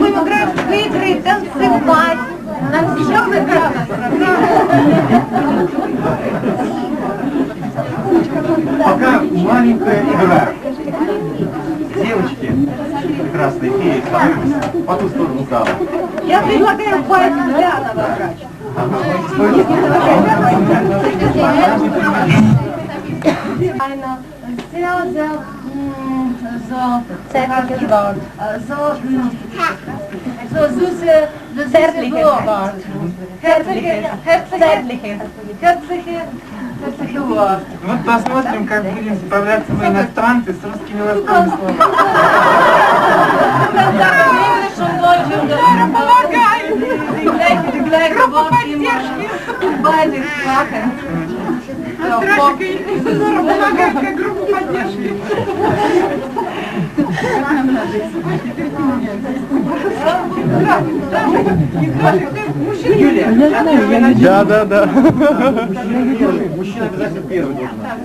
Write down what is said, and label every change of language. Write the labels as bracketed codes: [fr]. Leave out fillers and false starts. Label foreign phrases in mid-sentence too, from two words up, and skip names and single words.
[ru] Сейчас будем играть в игры, танцевать, Нам еще Пока маленькая игра. Девочки, прекрасные феи, по ту сторону зала. Я предлагаю пасть Ульянова. [de] Eine sehr, sehr zärtliches Wort. So süße, zärtliches Wort. Herzliche Wort. [ru] Вот посмотрим, как будем справляться мы иностранцы с русскими ласковыми словами. [de] Die gleiche Wort immer in beide Sprachen. [ru] Помогает как группа поддержки. Юлия, Да. мужчина обязательно первый должен.